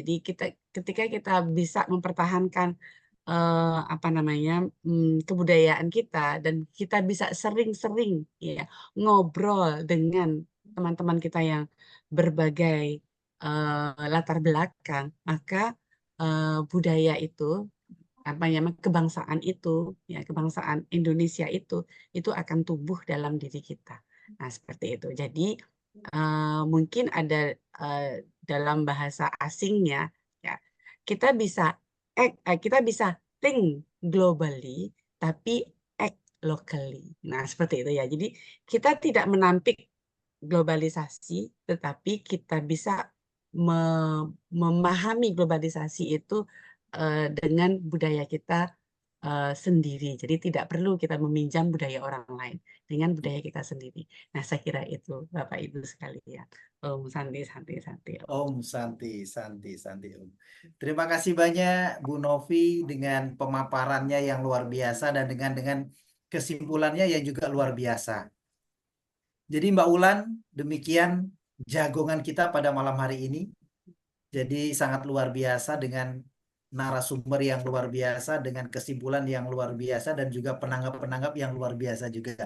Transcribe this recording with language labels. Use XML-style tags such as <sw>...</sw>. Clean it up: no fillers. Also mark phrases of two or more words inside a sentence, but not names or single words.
<id>Jadi ketika kita bisa mempertahankan kebudayaan kita dan kita bisa sering-sering ya ngobrol dengan teman-teman kita yang berbagai latar belakang, maka budaya itu apa namanya kebangsaan itu, ya kebangsaan Indonesia itu akan tumbuh dalam diri kita. Nah, seperti itu. Jadi mungkin ada dalam bahasa asingnya, ya kita bisa</id> <en>think globally,</en> <id>tapi</id> <en>act locally.</en> <id>Nah, seperti itu ya. Jadi kita tidak menampik globalisasi, tetapi kita bisa memahami globalisasi itu dengan budaya kita sendiri. Jadi tidak perlu kita meminjam budaya orang lain dengan budaya kita sendiri. Nah, saya kira itu Bapak Ibu sekalian.</id> <sa>Om Santi, Santi, Santi. Om Santi, Santi, Santi Om.</sa> <id>Terima kasih banyak Bu Novi dengan pemaparannya yang luar biasa dan dengan kesimpulannya yang juga luar biasa. Jadi Mbak Ulan, demikian jagongan kita pada malam hari ini. Jadi sangat luar biasa dengan narasumber yang luar biasa, dengan kesimpulan yang luar biasa, dan juga penanggap-penanggap yang luar biasa juga.</id>